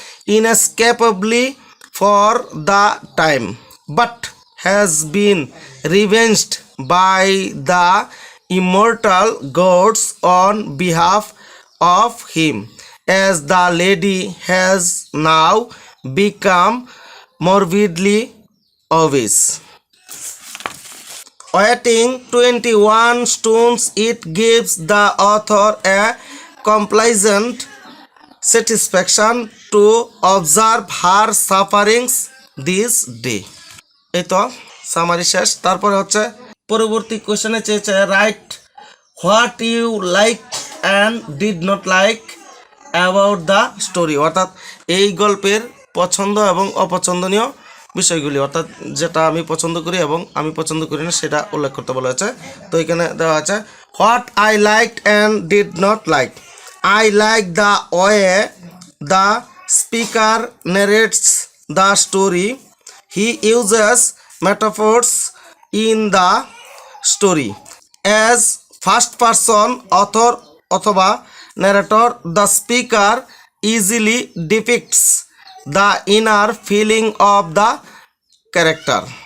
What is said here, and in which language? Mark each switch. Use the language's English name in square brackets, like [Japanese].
[English] inescapably for the time, but has been revenged by the immortal gods on behalf of him, as the lady has now become morbidly obese. Weighing 21 stones, it gives the author a complacent satisfaction to observe her sufferings this day. [Bangla] এই তো summary শেষ। তারপরে হচ্ছে পরবর্তী কোশ্চেনে চেয়েছে [English] write what you like and did not like about the story, [Bangla] অর্থাৎ এই গল্পের পছন্দ এবং অপছন্দনীয় বিষয়গুলি, অর্থাৎ যেটা আমি পছন্দ করি এবং আমি পছন্দ করি না সেটা উল্লেখ করতে বলা হয়েছে। তো এখানে দেওয়া আছে [English] What I liked and did not like. I like the way the speaker narrates the story. He uses metaphors in the story. As first person author অথবা narrator, the speaker easily depicts the inner feeling of the character.